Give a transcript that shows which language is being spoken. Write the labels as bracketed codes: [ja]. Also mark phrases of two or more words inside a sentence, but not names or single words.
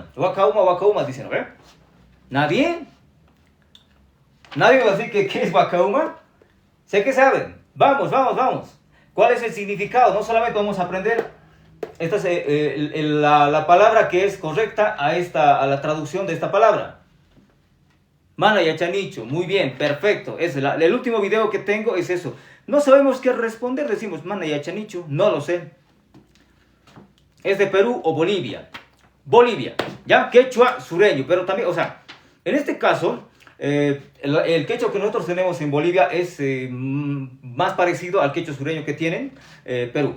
[qu] Wakauma, wakauma, [es] dice, ¿no ve? ¿Nadie? ¿Nadie va a decir qué es wakauma? Sé que saben. Vamos, vamos, vamos. ¿Cuál es el significado? No solamente vamos a aprender esta es, la palabra que es correcta a la traducción de esta palabra. [qu] Mana yachanicho. [es] Muy bien, perfecto. El último video que tengo es eso. No sabemos qué responder. Decimos [qu] mana yachanicho. [es] No lo sé. ¿Es de Perú o Bolivia? Bolivia. ¿Ya? Quechua sureño. Pero también, o sea, en este caso, el quechua que nosotros tenemos en Bolivia es más parecido al quechua sureño que tienen Perú.